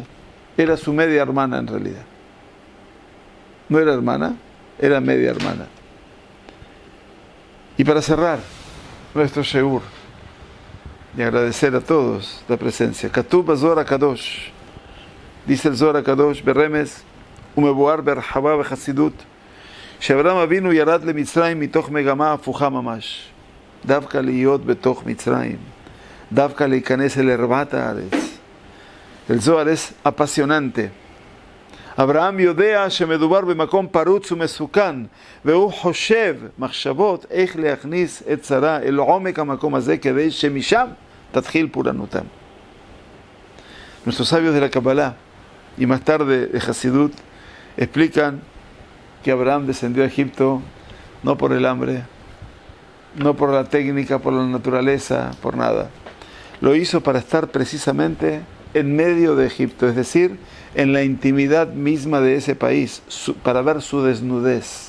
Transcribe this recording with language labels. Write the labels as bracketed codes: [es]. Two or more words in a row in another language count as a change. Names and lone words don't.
[es] Era su media hermana en realidad. No era hermana, era media hermana. Y para cerrar nuestro sheur y agradecer a todos la presencia, [he] כתוב זוהר קדוש, [es] dice el Zohar Kadosh, [he] ברמז ומבואר בהרחבה בחסידות, שאברהם אבינו ירד למצרים מתוך מגמה הפוכה ממש, דווקא להיות בתוך מצרים, דווקא להיכנס אל ערוות הארץ. [es] El Zohar es apasionante. [he] אברהם יודע שמדובר במקום פרוץ ומסוכן, והוא חושב מחשבות איך להכניס את שרה אל עומק המקום הזה כדי שמשם תתחיל פורענותם. [es] Nuestros sabios de la Kabbalah y más tarde de Hasidut explican que Abraham descendió a Egipto no por el hambre, no por la técnica, por la naturaleza, por nada. Lo hizo para estar precisamente en medio de Egipto, es decir, en la intimidad misma de ese país, para ver su desnudez.